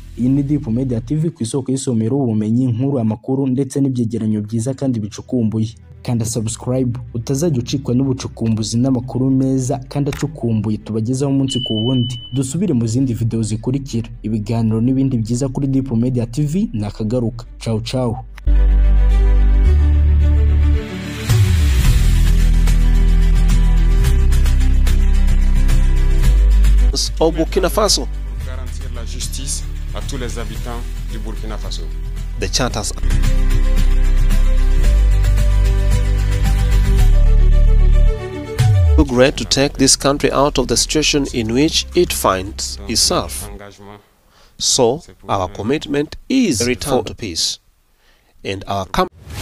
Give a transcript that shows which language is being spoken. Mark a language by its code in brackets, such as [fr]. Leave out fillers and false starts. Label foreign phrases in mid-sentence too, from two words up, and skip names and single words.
[rw] Iyi ni Deep Media TV, ku isoko y'isomero, ubumenyi, inkuru, amakuru ndetse n'ibyegeranyo byiza kandi bicukumbuye. Kanda subscribe utazajya ucikwa n'ubucukumbuzi n'amakuru meza kandi acukumbuye tubagezaho umunsi ku wundi. Dusubire mu zindi video zikurikira. Ibiganiro n'ibindi byiza kuri Deep Media TV nakagaruka. [it] Ciao ciao. [fr] Au Burkina Faso. Garantir la justice à tous les habitants du Burkina Faso. [en] The charters. Great to take this country out of the situation in which it finds itself. So, our commitment is a return to peace, and our